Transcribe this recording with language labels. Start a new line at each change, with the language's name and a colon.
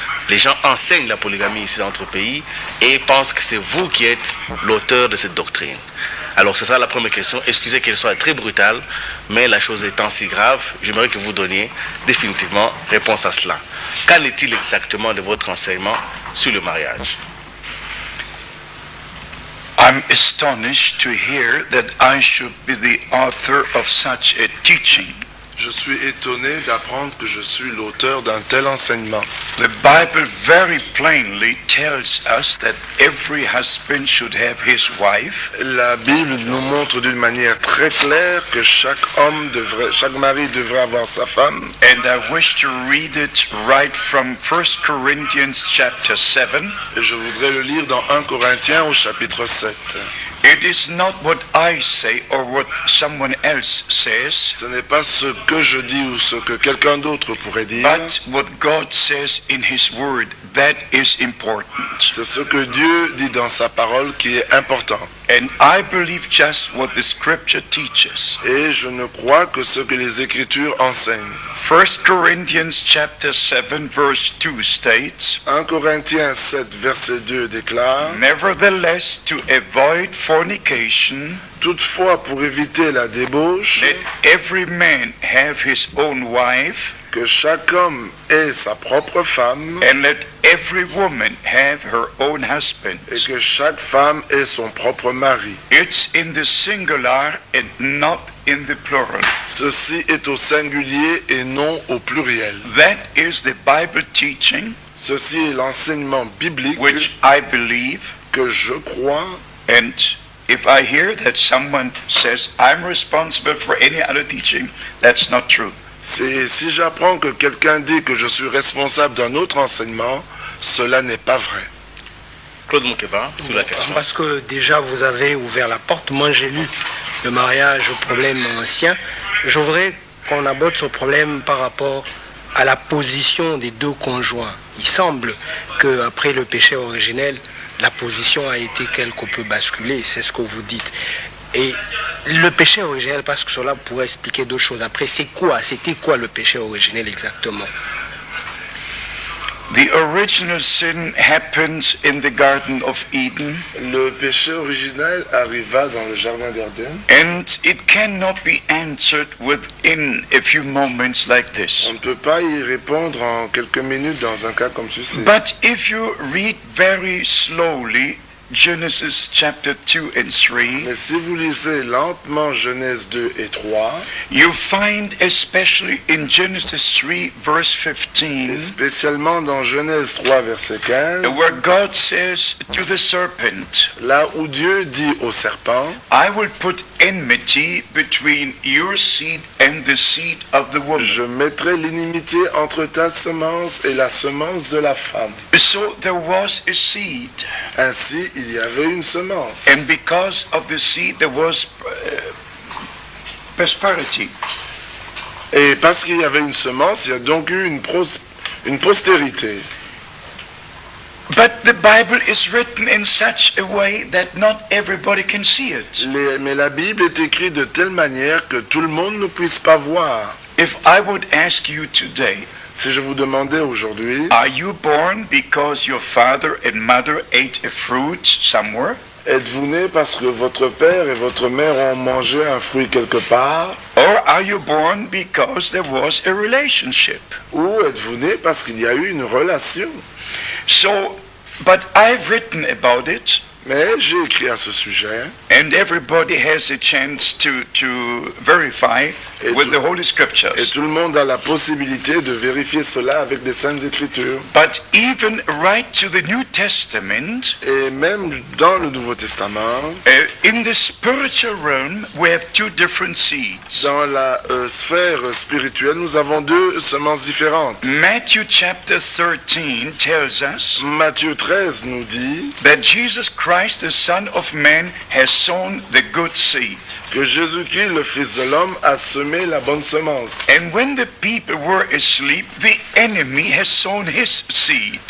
French: Les gens enseignent la polygamie ici dans notre pays et pensent que c'est vous qui êtes l'auteur de cette doctrine. Alors c'est ça la première question. Excusez qu'elle soit très brutale, mais la chose étant si grave, j'aimerais que vous donniez définitivement réponse à cela. Qu'en est-il exactement de votre enseignement sur le mariage?
English: I'm astonished to hear that I should be the author of such a teaching.
French: Je suis étonné d'apprendre que je suis l'auteur d'un tel enseignement.
English: The Bible very plainly tells us that every husband should have his wife.
French: La Bible nous montre d'une manière très claire que chaque mari devrait avoir sa femme.
English: And I wish to read it right from 1 Corinthians chapter 7.
French: Et je voudrais le lire dans 1 Corinthiens au chapitre 7.
English: It is not what I say or what someone else says.
French: Ce n'est pas ce que je dis ou ce que quelqu'un d'autre pourrait dire.
English: But what God says in His Word, that is important.
French: C'est ce que Dieu dit dans sa parole qui est important.
English: And I believe just what the Scripture teaches.
French: Et je ne crois que ce que les Écritures enseignent.
English: 1 Corinthians chapter 7 verse 2 states,
French: 1 Corinthiens 7 verset 2 déclare,
English: nevertheless, to avoid fornication,
French: toutefois pour éviter la débauche,
English: let every man have his own wife,
French: que chaque homme ait sa propre femme,
English: and let every woman have her own husband.
French: et que chaque femme ait son propre mari.
English: It's in the singular and not in the plural.
French: Ceci est au singulier et non au pluriel.
English: That is the Bible teaching
French: Ceci est l'enseignement biblique
English: which I believe
French: que je crois
English: and if I hear that someone says, I'm responsible for any other teaching, that's not true.
French: Si j'apprends que quelqu'un dit que je suis responsable d'un autre enseignement, cela n'est pas vrai. Claude Moukeba, sur la question. Parce que déjà vous avez ouvert la porte. Moi j'ai lu le mariage au problème ancien. Je voudrais qu'on aborde ce problème par rapport à la position des deux conjoints. Il semble qu'après le péché originel, la position a été quelque peu basculée, c'est ce que vous dites. Et le péché originel, parce que cela pourrait expliquer deux choses. Après, c'était quoi le péché originel exactement?
English: The original sin happened in the Garden of Eden,
French: Le péché originel arriva dans le jardin d'Éden.
English: and it cannot be answered within a few moments like this.
French: On ne peut pas y répondre en quelques minutes dans un cas comme ceci.
English: But if you read very slowly Genesis chapter 2 and 3,
French: Mais si vous lisez lentement Genèse 2 et 3,
English: you find especially in Genesis 3 verse
French: et
English: 15,
French: spécialement dans Genèse 3 verset 15,
English: where God says to the serpent,
French: là où Dieu dit au serpent,
English: I will put enmity between your seed and the seed of the woman.
French: je mettrai l'inimité entre ta semence et la semence de la femme.
English: So there was a seed,
French: Ainsi, il y avait une semence.
English: and because of the seed there was prosperity.
French: Et parce qu'il y avait une semence, il y a donc eu une postérité.
English: But the Bible is written in such a way that not everybody can see it.
French: Mais la Bible est écrite de telle manière que tout le monde ne puisse pas voir.
English: If I would ask you today,
French: Si je vous demandais aujourd'hui,
English: are you born because your father and mother ate a fruit somewhere?
French: êtes-vous né parce que votre père et votre mère ont mangé un fruit quelque part?
English: Or are you born because there was a relationship?
French: Ou êtes-vous né parce qu'il y a eu une relation?
English: So, but I've written about it,
French: Mais j'ai écrit à ce sujet,
English: and everybody has a chance to verify
French: Et
English: with
French: tout-
English: the Holy
French: et
English: Scriptures.
French: tout le monde a la possibilité de vérifier cela avec les Saintes Écritures.
English: But even right to the New Testament,
French: Et même dans le Nouveau Testament,
English: in the spiritual realm, we have two different seeds.
French: dans la sphère spirituelle, nous avons deux semences différentes.
English: Matthew chapter 13 tells us
French: Matthieu 13 nous dit
English: that Jesus Christ, the Son of Man, has sown the good seed.
French: que Jésus-Christ, le Fils de l'homme, a semé la bonne semence.
English: And when the people were asleep, the enemy has sown his seed.